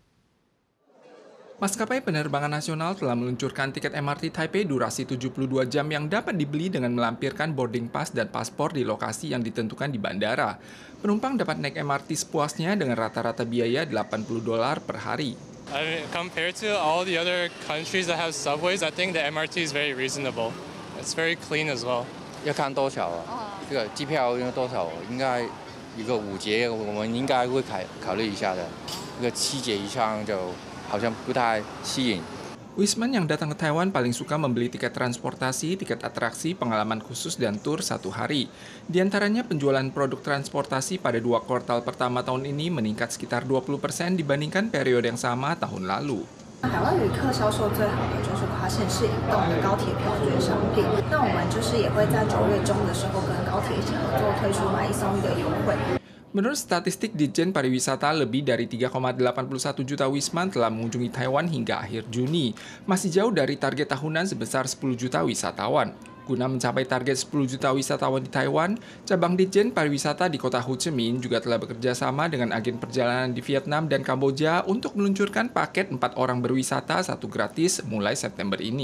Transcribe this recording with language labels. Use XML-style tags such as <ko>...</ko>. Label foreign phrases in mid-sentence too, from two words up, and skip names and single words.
<id>Maskapai penerbangan nasional telah meluncurkan tiket MRT Taipei durasi 72 jam yang dapat dibeli dengan melampirkan</id> <en>boarding pass</en> <id>dan paspor di lokasi yang ditentukan di bandara. Penumpang dapat naik MRT sepuasnya dengan rata-rata biaya $80 per hari.</id> <en>Compared to all the other countries that have subways, I think the MRT is very reasonable. It's very clean as well.</en> <zh>要看多少啊？这个机票有多少？应该一个5节，我们应该会考虑一下的。这个7节以上就 好像不太吸引。</zh> <id>Wisman yang datang ke Taiwan paling suka membeli tiket transportasi, tiket atraksi, pengalaman khusus, dan tur 1 hari. Di antaranya penjualan produk transportasi pada 2 kuartal pertama tahun ini meningkat sekitar 20% dibandingkan periode yang sama tahun lalu.</id> <zh>海外旅客销售最好的就是跨县市移动的高铁票券商品。那我们就是也会在9月中的时候跟高铁一起合作推出买1送1的优惠。</zh> <id>Menurut statistik Ditjen Pariwisata, lebih dari 3,81 juta wisman telah mengunjungi Taiwan hingga akhir Juni. Masih jauh dari target tahunan sebesar 10 juta wisatawan. Guna mencapai target 10 juta wisatawan di Taiwan, cabang Ditjen Pariwisata di kota Ho Chi Minh juga telah bekerja sama dengan agen perjalanan di Vietnam dan Kamboja untuk meluncurkan paket 4 orang berwisata 1 gratis mulai September ini.</id>